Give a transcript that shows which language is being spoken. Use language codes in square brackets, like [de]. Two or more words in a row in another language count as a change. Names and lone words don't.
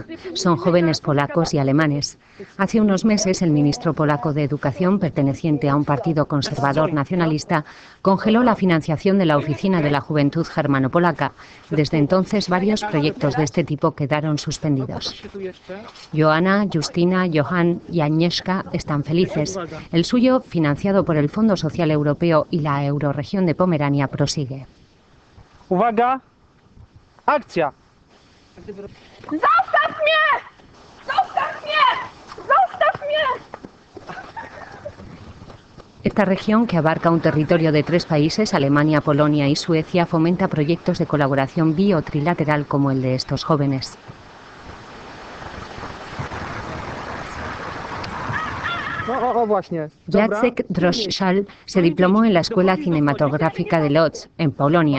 [es] Son jóvenes polacos y alemanes. Hace unos meses, el ministro polaco de Educación, perteneciente a un partido conservador nacionalista, congeló la financiación de la Oficina de la Juventud Germano-Polaca. Desde entonces, varios proyectos de este tipo quedaron suspendidos. Joanna, Justyna, Johan y Agnieszka están felices. El suyo, financiado por el Fondo Social Europeo y la Eurorregión de Pomerania, prosigue. [pl] Uwaga! Akcja! Zostaw mnie! Zostaw mnie! Zostaw mnie! [es] Esta región, que abarca un territorio de 3 países, Alemania, Polonia y Suecia, fomenta proyectos de colaboración bi- o trilateral como el de estos jóvenes. Jacek Droszczal se diplomó en la Escuela Cinematográfica de Łódź, en Polonia.